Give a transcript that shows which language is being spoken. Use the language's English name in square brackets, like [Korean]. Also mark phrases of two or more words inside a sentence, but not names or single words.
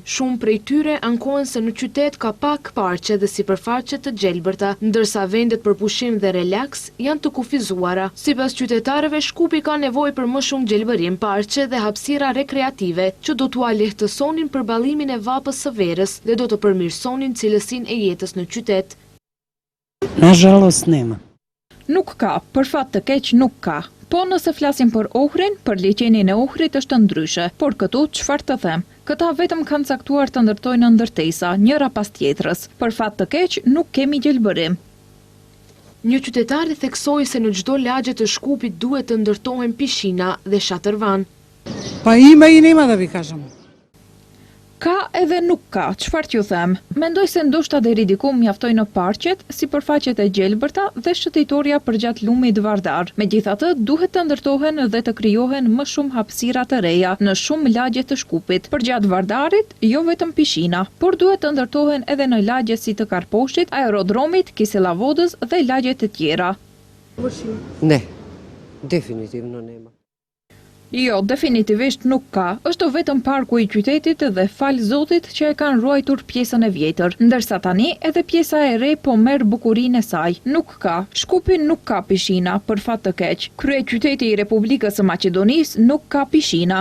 [Albanian] Shumë prej tyre ankohen se në qytet ka pak parqe dhe sipërfaqe të gjelbërta, ndërsa vendet për pushim dhe relaks janë të kufizuara. Sipas qytetarëve, Shkupi ka nevojë për më shumë gjelbërim, parqe dhe hapësira rekreative që do t'ua lehtësonin përballimin e vapës së verës dhe do të përmirësonin cilësinë e jetës në qytet. [Macedonian] Nažalost nema. [Albanian] Nuk ka, për fat të keq nuk ka. Po nëse flasim për Ohrin, për liçenin e Ohrit është ndryshe, por këtu çfarë të them? Këta vetëm kanë caktuar të ndërtojnë ndërtesa, njëra pas tjetrës. Për fat të keq nuk kemi gjelbërim. Një qytetar theksoi se në çdo lagje të Shkupit duhet të ndërtohen pishina dhe shatërvan. [Macedonian] Pa ima i nema da vi kažem. [Albanian] Ka edhe nuk ka, çfarë t'ju them? Mendoj se ndoshta deri diku mjaftojnë parqet, sipërfaqet e gjelbërta dhe shëtitoria përgjatë lumit Vardar. Megjithatë, duhet të ndërtohen dhe të krijohen më shumë hapësira të reja në shumë lagje të Shkupit. Përgjatë Vardarit, jo vetëm pishina, por duhet të ndërtohen edhe në lagje si të Karposhtit, Aerodromit, Kiselavodës dhe lagje të tjera. [Macedonian] Ne, definitivno nema. [Albanian] Jo, definitivisht nuk ka, është vetëm parku i qytetit dhe fal Zotit që e kanë ruajtur pjesën e vjetër, ndërsa tani edhe pjesa e re po merr bukurinë e saj. Nuk ka, Shkupi nuk ka pishina, për fat të keq. Kryeqyteti i Republikës së Maqedonisë nuk ka pishina.